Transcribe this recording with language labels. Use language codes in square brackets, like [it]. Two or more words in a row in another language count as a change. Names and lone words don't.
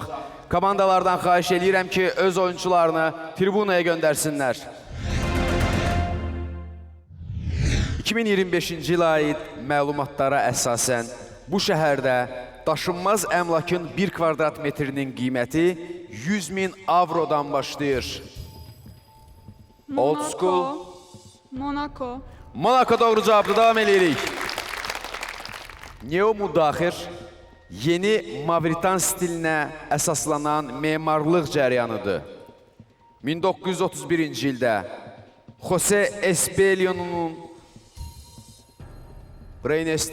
[az] Komandalardan xahiş edirəm ki, öz oyuncularını tribunaya göndərsinlər. 2025-ci ilə aid məlumatlara əsasən bu şəhərdə daşınmaz əmlakın 1 kvadrat metrinin qiyməti 100.000 avrodan başlayır. [en] Old school. [az] Monaco. Monaco doğru cavabdır, davam edirik. Neo-Mudaxir yeni Mavritan stilinə əsaslanan memarlıq cəryanıdır. 1931-ci ildə Jose Espelion'un Brainest